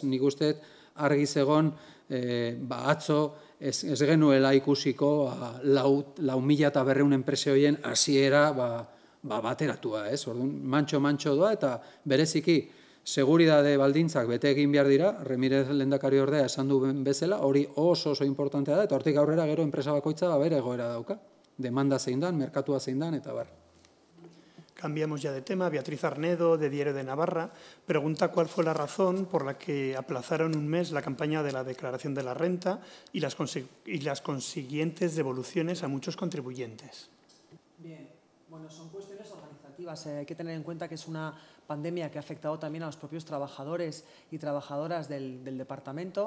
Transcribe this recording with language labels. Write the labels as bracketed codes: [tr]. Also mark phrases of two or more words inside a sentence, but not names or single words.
[eu] Nik uste argi zegon, atzo ez genuela ikusiko 4.200 enprese horien hasiera bateratua, ez? Orduan, mantxo doa eta bereziki seguridade baldintzak bete egin behar dira, Ramirez lehendakari ordea esan du bezala, hori oso importantea da, eta hortik aurrera gero enpresa bakoitza bere egoera dauka. Demanda zein dan, merkatua zein dan, eta bar. [es] Cambiamos ya de tema. Beatriz Arnedo, de Diario de Navarra, pregunta cuál fue la razón por la que aplazaron un mes la campaña de la declaración de la renta y las consiguientes devoluciones a muchos contribuyentes. Bien, bueno, son cuestiones organizativas. Hay que tener en cuenta que es una pandemia que ha afectado también a los propios trabajadores y trabajadoras del departamento.